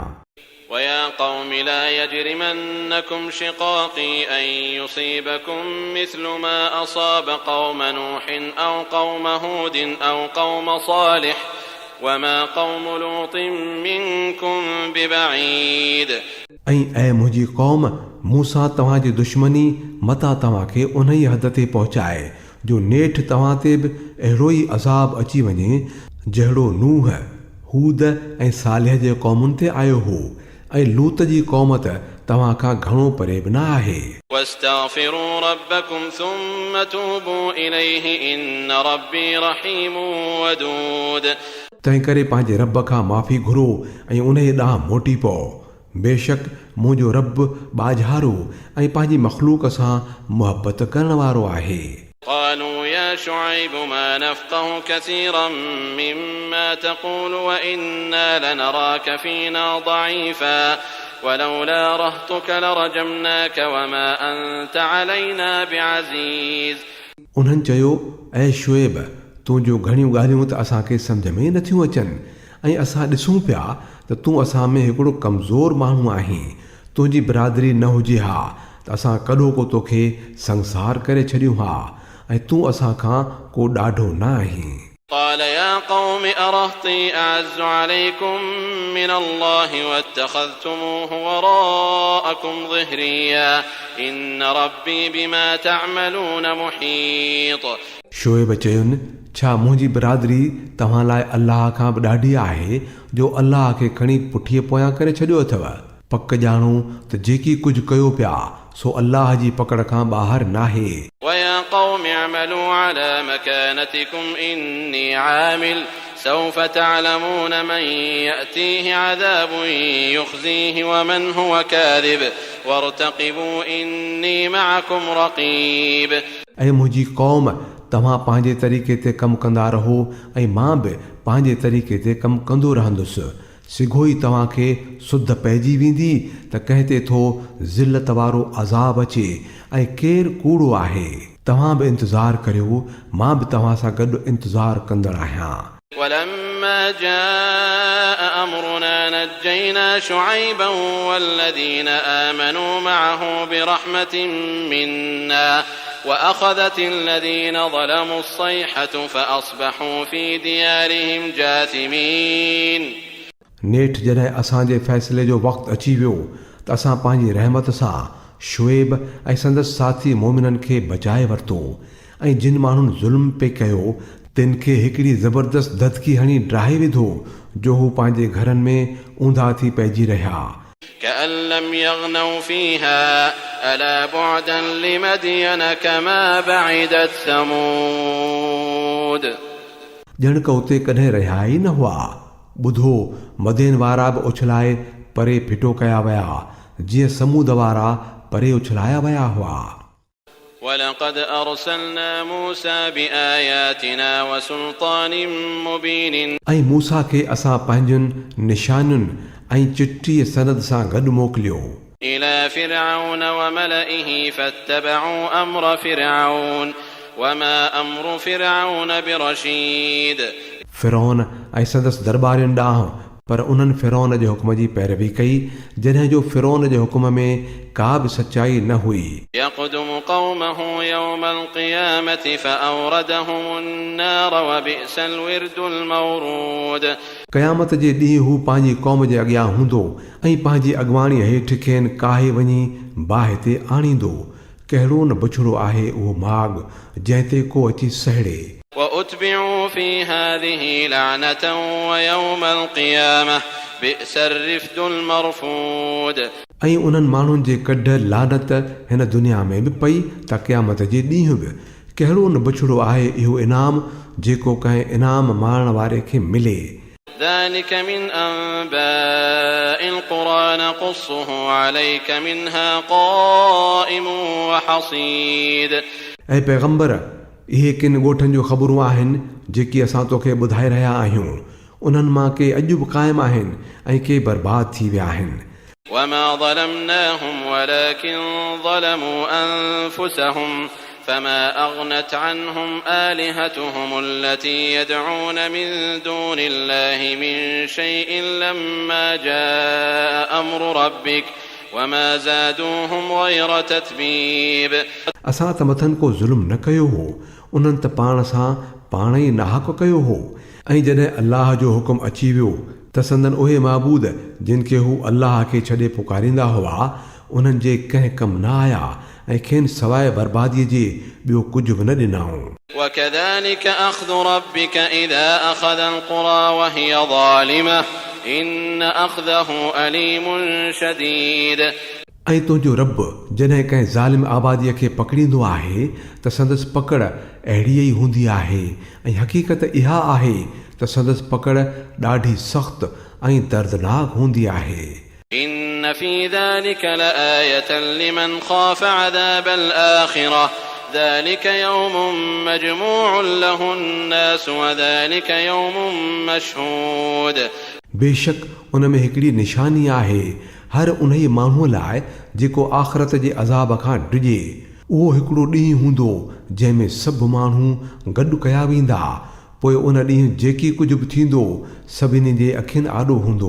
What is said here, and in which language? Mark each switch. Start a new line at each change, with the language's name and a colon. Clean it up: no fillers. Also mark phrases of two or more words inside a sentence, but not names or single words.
Arabic: ويا قوم لا يجرمنكم شقاقي أن يصيبكم مثل ما أصاب قوم نوح أو قوم هود أو قوم صالح وما قوم لوط منكم ببعيد
Sindhi: ऐं मुंहिंजी क़ौम मूंसां तव्हांजी दुश्मनी मता तव्हांखे उन ई हद ते पहुचाए जो नेठि तव्हां ते बि अहिड़ो ई अज़ाब अची वञे जहिड़ो नूह हूद ऐं सालिह जे क़ौमुनि ते आयो हो ऐं लूत जी क़ौम त तव्हां खां घणो परे बि न आहे
Arabic: واستغفروا ربكم ثم توبوا إليه إن ربي رحيم ودود
Sindhi: तंहिं करे पंहिंजे रब खां माफ़ी घुरो ऐं उन ॾांहुं मोटी पओ बेशक मुंहिंजो रब ॿाझारो ऐं पंहिंजी मख़लूक सां मुहबत करण वारो आहे
Arabic: قالوا يا شعيب ما نفقه كثيرا مما تقول وإنا لنراك فينا ضعيفا ولولا رهطك لرجمناك وما أنت علينا بعزيز
Sindhi: उन्हनि चयो ऐं शुएब तुंहिंजो घणियूं ॻाल्हियूं त असांखे सम्झ में नथियूं अचनि ऐं असां ॾिसूं पिया त तूं असां में हिकिड़ो कमज़ोर माण्हू आहीं तुंहिंजी बिरादरी न हुजे हा त असां कॾो को तोखे संसार करे छॾियूं हा ऐं तूं असां खां को ॾाढो न आहीं
Arabic: قال يا قوم أرهطي أعز عليكم من الله واتخذتموه وراءكم ظهريا إن ربي بما تعملون محيط.
Sindhi: शोएब चयुनि, छा मुंहिंजी बिरादरी तव्हां लाइ अल्लाह खां बि ॾाढी आहे जो अल्लाह खे खणी पुठीअ पोयां करे छॾियो अथव? पक ॼाणो त जेकी कुझु कयो पिया सो अल्लाह जी पकड़ खां ॿाहिरि नाहे.
Arabic: ويا قوم اعملوا على مكانتكم إني عامل سوف تعلمون من يأتيه عذاب يخزيه ومن هو كاذب وارتقبوا إني معكم رقيب.
Sindhi: ऐं मुंहिंजी क़ौम, तव्हां पंहिंजे तरीक़े ते कमु कंदा रहो ऐं मां बि पंहिंजे तरीक़े ते कमु कंदो रहंदुसि. सिघो ई तव्हांखे सुध पइजी वेंदी त कंहिं ते थो ज़िलत वारो अज़ाब अचे ऐं केरु कूड़ो आहे. तव्हां बि इंतज़ारु करियो, मां बि तव्हां सां गॾु इंतज़ारु कंदड़ आहियां.
Arabic: ولما جاء أمرنا نجينا شعيبا والذين آمنوا معه برحمة منا وأخذت الذين ظلموا الصيحة فأصبحوا في ديارهم جاثمين.
Sindhi: नेठ जॾहिं असांजे फ़ैसिले जो वक़्तु अची वियो त असां पंहिंजी रहमत सां शुएब ऐं संदसि साथी मोमिननि खे बचाए वरितो ऐं जिन माण्हुनि ज़ुल्म पे कयो तिन खे हिकिड़ी ज़बरदस्त ददकी हणी ड्राहे विधो जो हू पंहिंजे घरनि में ऊंधा थी पइजी रहिया.
Arabic: كأن لم يغنوا فيها ألا بعدا لمدين كما بعدت ثمود.
Sindhi: ॼण क उते कॾहिं रहिया ई न हुआ. ॿुधो, मदेन वारा बि उछलाए परे फिटो कया विया जीअं समूद वारा परे उछलाया विया हुआ.
Arabic: ولقد أرسلنا موسى بآياتنا وسلطان مبين.
Sindhi: ऐं मूसा खे असां पंहिंजनि निशानियुनि ऐं चिटीअ सनद सां गॾु मोकिलियो.
Arabic: إلى فرعون وملئه فاتبعوا أمر فرعون وما أمر فرعون برشيد.
Sindhi: फिरौन ऐं संदसि दरबारियुनि ॾांहुं, पर उन्हनि फिरौन जे हुकुम जी पैरवी कई जॾहिं जो फिरौन जे हुकुम में का बि सचाई न हुई.
Arabic: يقدم قومه يوم القيامة فأوردهم النار وبئس الورد المورود.
Sindhi: क़यामत जे ॾींहुं हू पंहिंजी क़ौम जे अॻियां हूंदो ऐं पंहिंजी अॻवाणी हेठि खेनि काहे वञी बाहि ते आणींदो. कहिड़ो न बुछड़ो आहे उहो माॻ जंहिं ते को अची सहिड़े.
Arabic: وأتبعوا في هذه لعنة ويوم القيامة بئس الرفد المرفود.
Sindhi: ऐं उन्हनि माण्हुनि जे कढ लानत हिन दुनिया में बि पई त क़यामत जे ॾींहुं बि कहिड़ो न बुछड़ो आहे इहो इनाम जेको कंहिं इनाम माणण वारे खे मिले.
Arabic: ذلك من أنباء القرى نقصه عليك منها قائم وحصيد.
Sindhi: ऐं पैगंबर, इहे किन ॻोठनि जूं ख़बरूं आहिनि जेकी असां तोखे ॿुधाए रहिया आहियूं. उन्हनि मां के अॼु बि क़ाइमु आहिनि ऐं के बर्बाद थी विया आहिनि.
Arabic: وما ظلمناهم ولكن ظلموا أنفسهم فما أغنت عنهم آلهتهم التي يدعون من دون الله من شيء لما جاء أمر ربك وما زادوهم غير تتبيب.
Sindhi: असां त मथनि को ज़ुल्म न कयो हो, उन्हनि त पाण सां पाण ई नाहक कयो हो. ऐं जॾहिं अल्लाह जो हुकुम अची वियो त संदन उहे माबूद जिन खे हू अल्लाह खे छॾे पुकारींदा हुआ उन्हनि जे कंहिं कमु न आया ऐं खेनि सवाइ बर्बादीअ जे ॿियो कुझु बि न ॾिनऊं.
Arabic: وكذلك أخذ ربك إذا أخذ القرى وهي ظالمة إن أخذه أليم شديد.
Sindhi: ऐं तुंहिंजो रब जॾहिं कंहिं ज़ालिम आबादीअ खे पकड़ींदो आहे त संदसि पकड़ अहिड़ी ई हूंदी आहे ऐं हक़ीक़त इहा आहे त संदसि पकड़ ॾाढी सख़्त ऐं दर्दनाक हूंदी आहे.
Arabic: إن في ذلك لآية لمن خاف عذاب الآخرة ذلك يوم مجموع له الناس وذلك يوم مشهود.
Sindhi: बेशक उन में हिकिड़ी निशानी आहे हर उन ई माण्हूअ लाइ जेको आख़िरत जे अज़ाब खां डिॼे. उहो हिकिड़ो ॾींहुं हूंदो जंहिंमें सभु माण्हू गॾु कया वेंदा. पोइ उन ॾींहुं जेकी कुझु बि थींदो सभिनी जे अखियुनि आॾो हूंदो.